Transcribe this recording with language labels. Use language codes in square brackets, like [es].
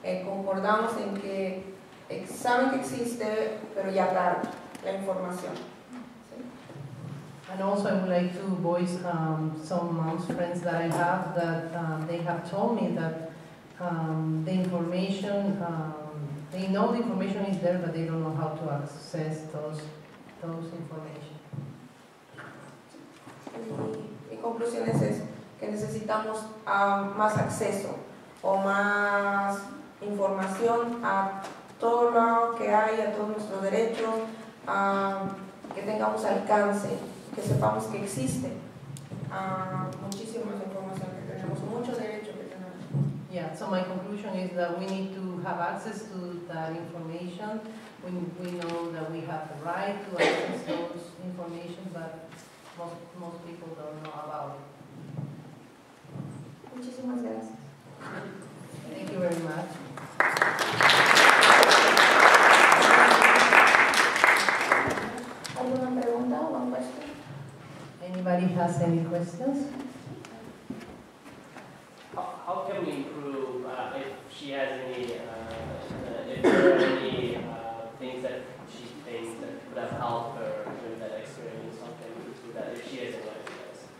[es] Concordamos en que saben que existe, pero ya tarde la información. ¿Sí? [en] And also I would like to voice some moms friends that I have that they have told me that the information, they know the information is there, but they don't know how to access those information. [es] Mi conclusión es eso, que necesitamos más acceso o más información a todo lo que hay, a todos nuestros derechos, que tengamos alcance, que sepamos que existe muchísima información que tenemos, muchos derechos que tenemos. [en] Yeah, so my conclusion is that we need to have access to that information. We know that we have the right to access those information, but most people don't know about it. [es] Muchísimas gracias. [en] Thank you very much. [es] ¿Alguna pregunta o [en] one question? Anybody has any questions? How can we improve if she has any, if there are any things that she thinks that would have helped her during that experience? How can we do that if she hasn't learned this?